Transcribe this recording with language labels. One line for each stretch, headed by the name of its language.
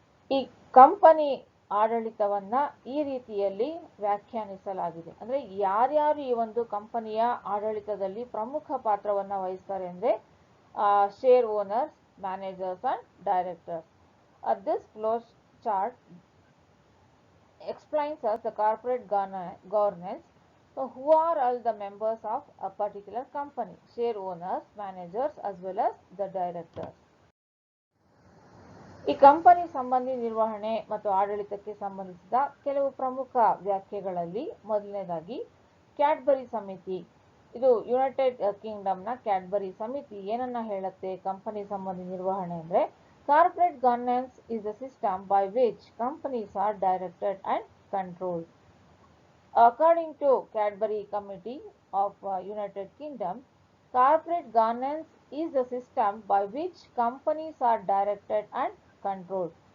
Kannada: ಈ ಕಂಪನಿ ಆಡಳಿತವನ್ನ ಈ ರೀತಿಯಲ್ಲಿ ವ್ಯಾಖ್ಯಾನಿಸಲಾಗಿದೆ. ಅಂದ್ರೆ ಯಾರ್ಯಾರು ಈ ಒಂದು ಕಂಪನಿಯ ಆಡಳಿತದಲ್ಲಿ ಪ್ರಮುಖ ಪಾತ್ರವನ್ನ ವಹಿಸ್ತಾರೆ ಅಂದ್ರೆ
English: Share owners, managers and directors. This flow chart explains us the corporate governance. So who are all the members of a particular company? Share owners, managers as well as the directors.
Kannada: ಈ company ಸಂಬಂಧಿ ನಿರ್ವಹಣೆ ಮತ್ತು ಆಡಳಿತಕ್ಕೆ ಸಂಬಂಧಿಸಿದ ಕೆಲವು ಪ್ರಮುಖ ವ್ಯಾಖ್ಯೆಗಳಲ್ಲಿ ಮೊದಲನೇದಾಗಿ Cadbury ಸಮಿತಿ. ಇದು ಯುನೈಟೆಡ್ ಕಿಂಗ್ಡಮ್ನ ಕ್ಯಾಡ್ಬರಿ ಸಮಿತಿ ಏನನ್ನ ಹೇಳುತ್ತೆ ಕಂಪನಿ ಸಂಬಂಧಿ ನಿರ್ವಹಣೆ ಅಂದ್ರೆ
English: Corporate governance is a system by which companies are directed and controlled. According to Cadbury Committee of United Kingdom, corporate governance is a system by which companies are directed and controlled.